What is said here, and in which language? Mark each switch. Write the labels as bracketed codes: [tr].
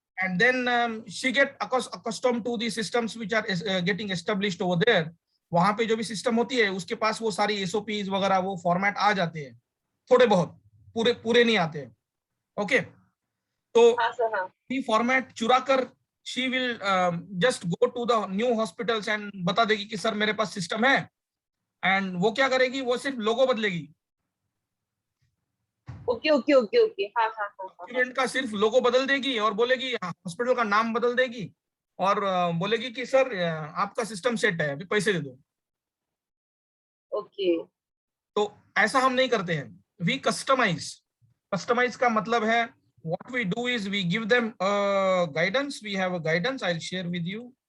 [en] And then she get accustomed to the systems which are getting established over there. [hi] वहां पे जो भी system होती है उसके पास वो सारी एसओपीज वगैरह वो फॉर्मेट आ जाते हैं, थोड़े बहुत, पूरे पूरे नहीं आते हैं. ओके, तो Ha, sir. Huh. ये फॉर्मेट चुरा कर [en] she will just go to the new hospitals and [hi] बता देगी कि सर मेरे पास सिस्टम है, एंड वो क्या करेगी, वो सिर्फ लोगो बदलेगी, [en] Okay, okay, okay, okay. Ha, ha, ha, ha, ha. [hi] Document का सिर्फ लोगो बदल देगी और बोलेगी, हॉस्पिटल का नाम बदल देगी और बोलेगी कि सर आपका सिस्टम सेट है, अभी पैसे दे दो. [en] Okay. [hi] तो ऐसा हम नहीं करते हैं, [en] We customise. [hi] कस्टमाइज का मतलब है [en] what we do is we give them guidance. We have a guidance, I'll share with you.